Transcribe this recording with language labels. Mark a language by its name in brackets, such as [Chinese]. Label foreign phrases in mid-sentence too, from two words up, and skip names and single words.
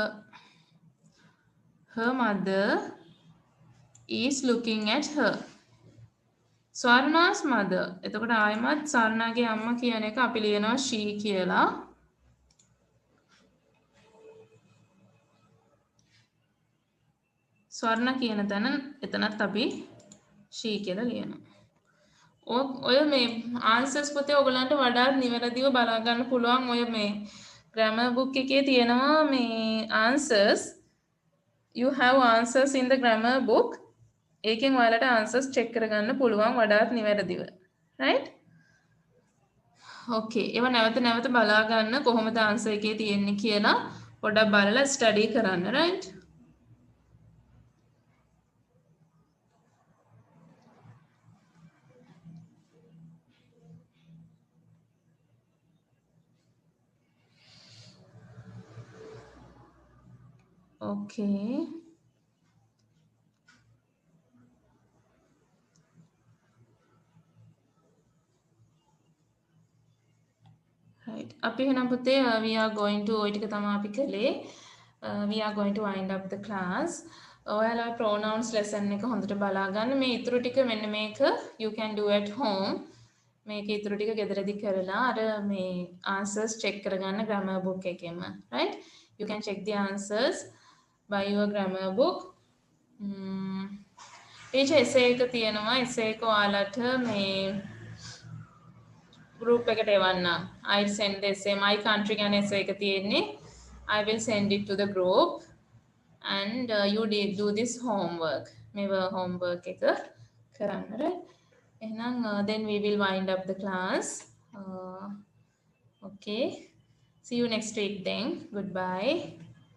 [English] Her mother is looking at her. Swarna's mother. [Sinhala] එතකොට ආයමත් සර්ණාගේ අම්මා කියන එක අපි ලියනවා she කියලා. ස්වර්ණ කියන තැන එතනත් අපි she කියලා ලියනවා. ඔය මේ ආන්සර්ස් පොතේ ඔයගලන්ට වඩාත් නිවැරදිව බලා ගන්න පුළුවන්. ඔය මේ [English] grammar book [Sinhala] එකේ තියෙනවා මේ answers. [English] You have answers in the grammar book. [Sinhala] ඒකෙන් ඔයාලට [English] answers check [Sinhala] කරගන්න පුළුවන් වඩාත් නිවැරදිව. right? okay. ඒව නැවත නැවත බලා ගන්න කොහොමද answer එකේ තියෙන්නේ කියලා පොඩ්ඩක් බලලා study කරන්න. right? okay. right. අපි එහෙනම් පුතේ [English] we are going to [Sinhala] ඔය ටික තමයි අපි කළේ. [English] We are going to wind up the class. [Sinhala] ඔයාලා [English] pronouns lesson [Sinhala] එක හොඳට බලා ගන්න. මේ ඉතුරු ටික මෙන්න මේක [English] you can do at home. [Sinhala] මේක ඉතුරු ටික ගෙදරදී කරලා අර මේ [English] answers check [Sinhala] කරගන්න [English] grammar book [Sinhala] එකෙන්ම. right? [English] You can check the answers by your grammar book. teacher essay [Sinhala] එක තියෙනවා. essay එක ඔයාලට මේ group එකට එවන්න. [English] I send the essay my country [Sinhala] ගැන essay එක තියෙන්නේ. [English] I will send it to the group and you do this homework. [Sinhala] මේව homework එක කරන්න. right? එහෙනම් [English] then we will wind up the class. Okay. See you next week then. Goodbye.